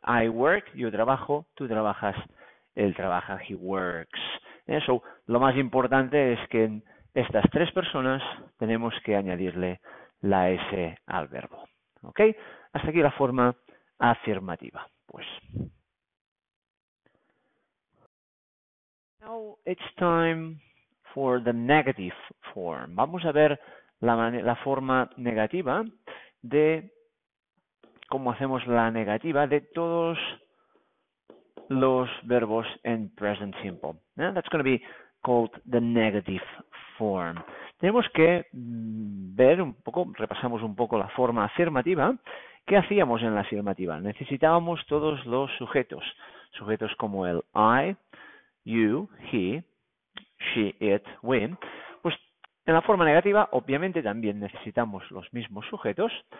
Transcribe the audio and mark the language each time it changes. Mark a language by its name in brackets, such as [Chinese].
[English] I work, [Spanish] yo trabajo, tú trabajas, él trabaja, [English] he works. [Spanish] So, lo más importante es que en estas tres personas tenemos que añadirle la S al verbo. ¿Ok? Hasta aquí la forma afirmativa. Pues. [English] Now it's time for the negative form. [Spanish] Vamos a ver la forma negativa de cómo hacemos la negativa de todos los verbos en present simple. [English] That's going to be called the negative form. [Spanish] Tenemos que ver un poco, repasamos un poco la forma afirmativa. ¿Qué hacíamos en la afirmativa? Necesitábamos todos los sujetos. Sujetos como el [English] I, you, he, she, it, we. [Spanish] Pues en la forma negativa, obviamente, también necesitamos los mismos sujetos.